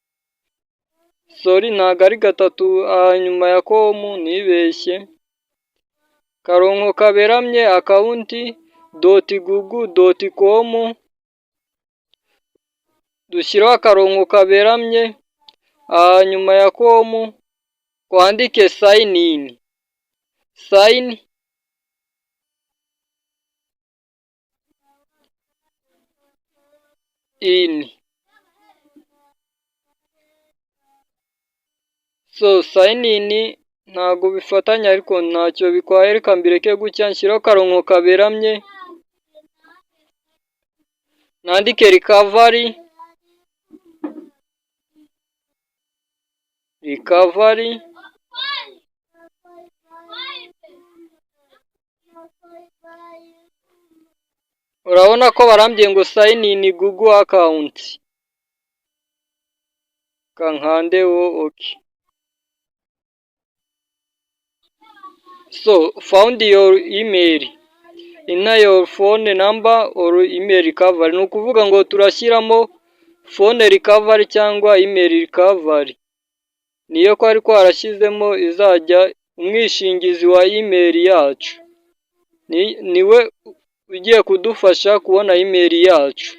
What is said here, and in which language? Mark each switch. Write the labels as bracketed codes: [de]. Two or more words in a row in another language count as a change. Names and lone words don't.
[rw] ntago ari gatatu nyuma ya com, nibeshye, karongo kaberamye, akawunti .google.com, dushyiraho akarongo kaberamye, nyuma ya com kwandike [en] sign in. Sign in [rw] ntago bifatanya ariko ntacyo bikwaye, reka mbireke gutya, nshyiraho akarongo kaberamye, nandike recovery, urabona ko barambye ngo [en] sign in Google account, [rw] kankandeho. [en] Okay, found your email, enter your phone number or email recovery. [rw] Ni ukuvuga ngo turashyiramo [en] phone recovery [rw] cyangwa [en] email recovery, [rw] niyo kwari kwarashyizemo izajya umwishingizi wa email yacu, niwe ugiye kudufasha kubona email yacu.